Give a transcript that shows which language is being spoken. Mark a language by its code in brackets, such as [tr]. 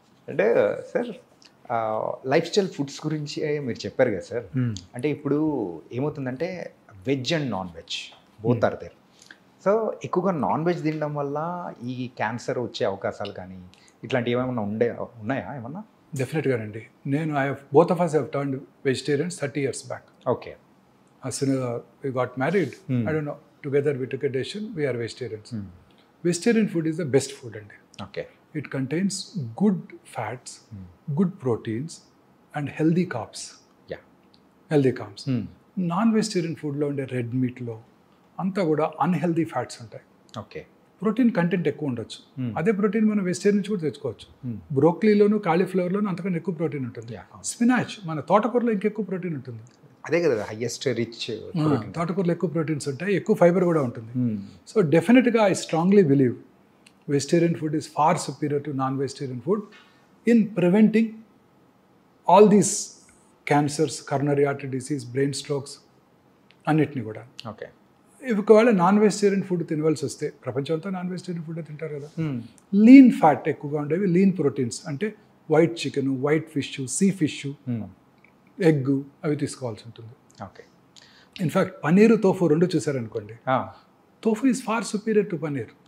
[te] అంటే sir life style foods గురించి మీరు చెప్పారు కదా సార్. అంటే ఇప్పుడు ఏమవుతుందంటే [en] Veg and non veg both are there. [te] So ఎక్కువగా నాన్ వెజ్ తినడం వల్ల ఈ క్యాన్సర్ వచ్చే అవకాశాలు కానీ ఇట్లాంటివి ఏమైనా ఉన్నాయా ఏమన్నా? డెఫినెట్గానండి. నేను [en] Both of us have turned vegetarians 30 years back. Okay. As soon as we got married, I don't know, together we took a decision, we are vegetarians. Vegetarian food is the best food అండి. Okay. It contains good fats, good proteins and healthy carbs. Yeah. Healthy carbs. [te] Non-vegetarian ఫుడ్లో ఉండే red మీట్లో అంతా కూడా unhealthy fats ఉంటాయి. Okay. Protein content ఎక్కువ ఉండొచ్చు. అదే ప్రోటీన్ మనం వెజిటేరియన్ నుంచి కూడా తెచ్చుకోవచ్చు. బ్రోక్లీలోను కాలీఫ్లవర్లోను అంతకన్నా ఎక్కువ ప్రోటీన్ ఉంటుంది. స్పినాచ్ మన తోటకూరలో ఇంకెక్కువ ప్రోటీన్ ఉంటుంది. అదే కదా హైయెస్ట్ రిచ్. తోటకూరలో ఎక్కువ ప్రోటీన్స్ ఉంటాయి, ఎక్కువ ఫైబర్ కూడా ఉంటుంది. [en] so డెఫినెట్గా I strongly believe vegetarian food is far superior to non-vegetarian food in preventing all these cancers, coronary artery disease, brain strokes [te] అన్నిటిని కూడా. [en] Okay. [te] ఒకవేళ నాన్ వెజిటేరియన్ ఫుడ్ తినవలసి వస్తే, ప్రపంచం అంతా నాన్ వెజిటేరియన్ ఫుడ్ తింటారు కదా, లీన్ ఫ్యాట్ ఎక్కువగా ఉండేవి, లీన్ ప్రోటీన్స్ అంటే white chicken, white fish, sea fish, egg అవి తీసుకోవాల్సి ఉంటుంది. ఓకే. [en] in fact paneer, tofu [te] రెండు చూసారనుకోండి, [en] Tofu is far superior to paneer.